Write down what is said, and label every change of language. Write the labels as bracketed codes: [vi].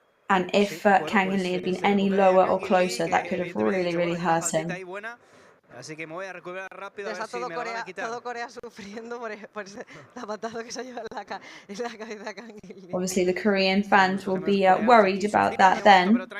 [en] And if Kang In Lee had been any lower or closer, that could have really hurt him. [es] Así que me voy a recuperar rápido. Está todo Corea sufriendo por ese zapatazo que se ha llevado en la cabeza Kang In Lee. [en] Obviously, the Korean fans will be worried about that then.